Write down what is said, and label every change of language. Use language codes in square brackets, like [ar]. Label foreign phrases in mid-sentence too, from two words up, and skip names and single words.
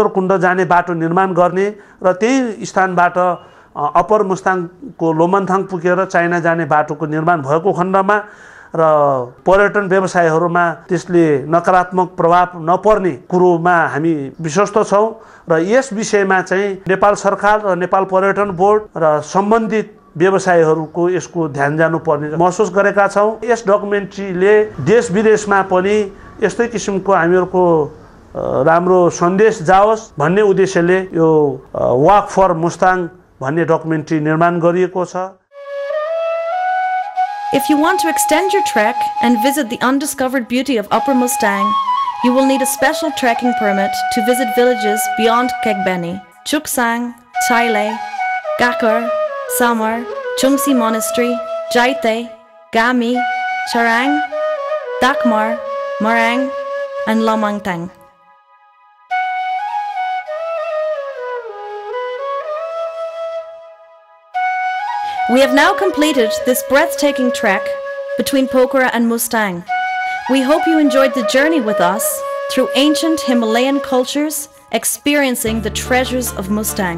[ne] कुण्ड जाने बाटो निर्माण गर्ने र त्यही स्थानबाट अप्पर मुस्ताङको लोमन्थाङ पुगेर चाइना जाने बाटोको निर्माण भएको खण्डमा र पर्यटन व्यवसायहरूमा त्यसले नकारात्मक प्रभाव नपर्ने कुरोमा हामी विश्वस्त छौँ र यस विषयमा चाहिँ नेपाल सरकार र नेपाल पर्यटन बोर्ड र सम्बन्धित व्यवसायहरूको यसको ध्यान जानुपर्ने महसुस गरेका छौँ। यस डकुमेन्ट्रीले देश विदेशमा पनि यस्तै किसिमको हामीहरूको राम्रो सन्देश जाओस् भन्ने उद्देश्यले यो वाक फर मुस्ताङ भन्ने डकुमेन्ट्री निर्माण गरिएको छ। [en] If you want to extend your trek and visit the undiscovered beauty of Upper Mustang, you will need a special trekking permit to visit villages beyond Kegbeni, Chuksang, Chaile, Gakar, Samar, Chungsi Monastery, Jaite, Gami, Charang, Dakmar, Marang, and Lamangtang. We have now completed this breathtaking trek between Pokhara and Mustang. We hope you enjoyed the journey with us through ancient Himalayan cultures, experiencing the treasures of Mustang.